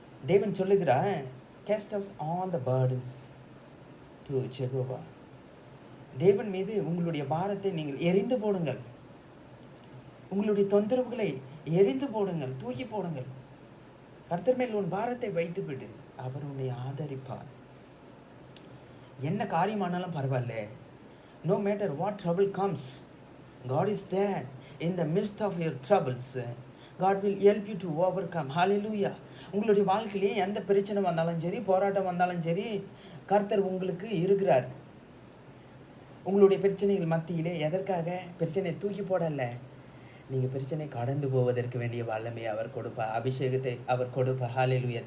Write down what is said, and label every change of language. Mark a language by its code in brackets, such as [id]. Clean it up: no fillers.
[ta] தேவன் சொல்லுகிறார், [en] cast out all the burdens to Jehovah. [ta] தேவன் மீது உங்களுடைய பாரத்தை நீங்கள் எரிந்து போடுங்கள். உங்களுடைய தொந்தரவுகளை எரிந்து போடுங்கள், தூக்கி போடுங்கள். கர்த்தர் மேல் உன் பாரத்தை வைத்து விடு, அவர் உன்னை ஆதரிப்பார். என்ன காரியமானாலும் பரவாயில்ல, [en] no matter what trouble comes, God is there in the midst of your troubles. God will help you to overcome. Hallelujah. [ta] உங்களுடைய வாழ்க்கையிலே எந்த பிரச்சனை வந்தாலும் சரி, போராட்டம் வந்தாலும் சரி, கர்த்தர் உங்களுக்கு இருக்கிறார். உங்களுடைய பிரச்சனைகள் மத்தியிலே எதற்காக பிரச்சனை தூக்கி போடல, நீங்கள் பிரச்சனை கடந்து போவதற்கு வேண்டிய வல்லமை அவர் கொடுப்பார், அபிஷேகத்தை அவர் கொடுப்பார். ஹல்லேலூயா.